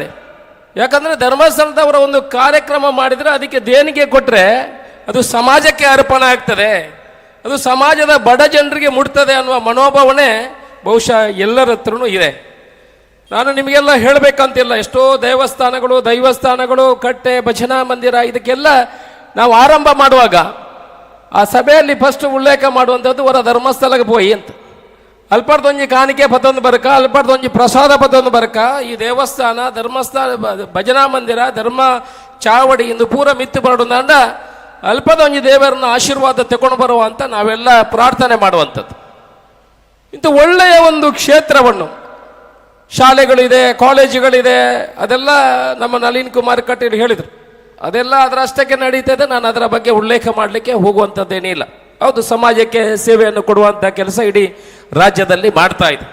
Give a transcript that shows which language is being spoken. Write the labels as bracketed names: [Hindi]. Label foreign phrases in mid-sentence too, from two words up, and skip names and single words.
[Kannada] ಯಾಕಂದರೆ ಧರ್ಮಸ್ಥಳದವರ ಒಂದು ಕಾರ್ಯಕ್ರಮ ಮಾಡಿದರೆ ಅದಕ್ಕೆ ದೇಣಿಗೆ ಕೊಟ್ಟರೆ ಅದು ಸಮಾಜಕ್ಕೆ ಅರ್ಪಣೆ ಆಗ್ತದೆ, ಅದು ಸಮಾಜದ ಬಡ ಜನರಿಗೆ ಮುಟ್ತದೆ ಅನ್ನುವ ಮನೋಭಾವನೆ ಬಹುಶಃ ಎಲ್ಲರ ಹತ್ರನೂ ಇದೆ. ನಾನು ನಿಮಗೆಲ್ಲ ಹೇಳಬೇಕಂತಿಲ್ಲ. ಎಷ್ಟೋ ದೇವಸ್ಥಾನಗಳು, ದೈವಸ್ಥಾನಗಳು, ಕಟ್ಟೆ, ಭಜನಾ ಮಂದಿರ ಇದಕ್ಕೆಲ್ಲ ನಾವು ಆರಂಭ ಮಾಡುವಾಗ ಆ ಸಭೆಯಲ್ಲಿ ಫಸ್ಟ್ ಉಲ್ಲೇಖ ಮಾಡುವಂಥದ್ದು ಹೊರ ಧರ್ಮಸ್ಥಳಕ್ಕೆ ಹೋಯಿ ಅಂತ. [Tulu] ಅಲ್ಪಡ್ದೊಂಜಿ ಕಾಣಿಕೆ ಪತ್ತೊಂದು ಬರಕ, ಅಲ್ಪಡ್ದೊಂಜಿ ಪ್ರಸಾದ ಪತ್ತೊಂದು ಬರಕ, ಈ ದೇವಸ್ಥಾನ, ಧರ್ಮಸ್ಥಳ, ಭಜನಾ ಮಂದಿರ, ಧರ್ಮ ಚಾವಡಿ ಇಂದು ಪೂರ ಮಿತ್ತು ಬರೋದಂಡ ಅಲ್ಪದೊಂಜಿ [Kannada] ದೇವರನ್ನ ಆಶೀರ್ವಾದ ತಗೊಂಡು ಬರುವ ಅಂತ ನಾವೆಲ್ಲ ಪ್ರಾರ್ಥನೆ ಮಾಡುವಂಥದ್ದು. ಇಂಥ ಒಳ್ಳೆಯ ಒಂದು ಕ್ಷೇತ್ರವನ್ನು, ಶಾಲೆಗಳಿದೆ, ಕಾಲೇಜುಗಳಿದೆ, ಅದೆಲ್ಲ ನಮ್ಮ ನಳಿನ್ ಕುಮಾರ್ ಕಟೀಲ್ ಹೇಳಿದರು. ಅದೆಲ್ಲ ಅದರಷ್ಟಕ್ಕೆ ನಡೀತದೆ. ನಾನು ಅದರ ಬಗ್ಗೆ ಉಲ್ಲೇಖ ಮಾಡಲಿಕ್ಕೆ ಹೋಗುವಂಥದ್ದೇನಿಲ್ಲ. ಹೌದು, ಸಮಾಜಕ್ಕೆ ಸೇವೆಯನ್ನು ಕೊಡುವಂಥ ಕೆಲಸ ಇಡೀ ರಾಜ್ಯದಲ್ಲಿ ಮಾಡ್ತಾ ಇದೆ.